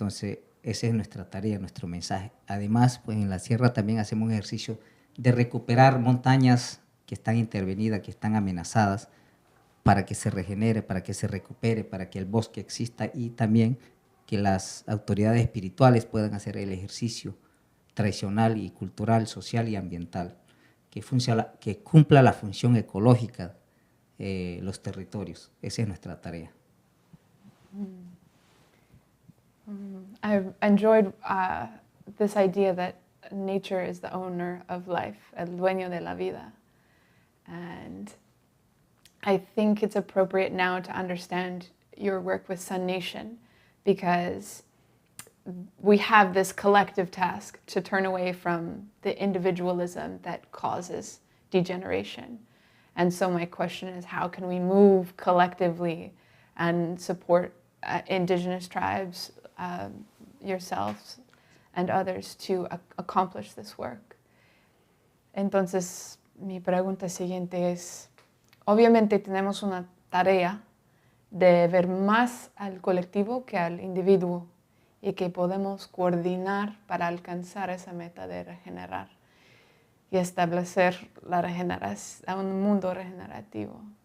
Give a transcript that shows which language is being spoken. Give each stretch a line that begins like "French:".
Spanish: Entonces, esa es nuestra tarea, nuestro mensaje. Además, pues en la sierra también hacemos un ejercicio de recuperar montañas que están intervenidas, que están amenazadas, para que se regenere, para que se recupere, para que el bosque exista y también que las autoridades espirituales puedan hacer el ejercicio tradicional y cultural, social y ambiental, que cumpla la función ecológica los territorios. Esa es nuestra tarea.
English: I've enjoyed this idea that nature is the owner of life,
Spanish: el dueño de la vida.
English: And I think it's appropriate now to understand your work with Sun Nation, because we have this collective task to turn away from the individualism that causes degeneration. And so my question is, how can we move collectively and support indigenous tribes, yourselves and others to accomplish this work?
Spanish: Entonces, mi pregunta siguiente es, obviamente tenemos una tarea de ver más al colectivo que al individuo y que podemos coordinar para alcanzar esa meta de regenerar y establecer la regeneración, un mundo regenerativo.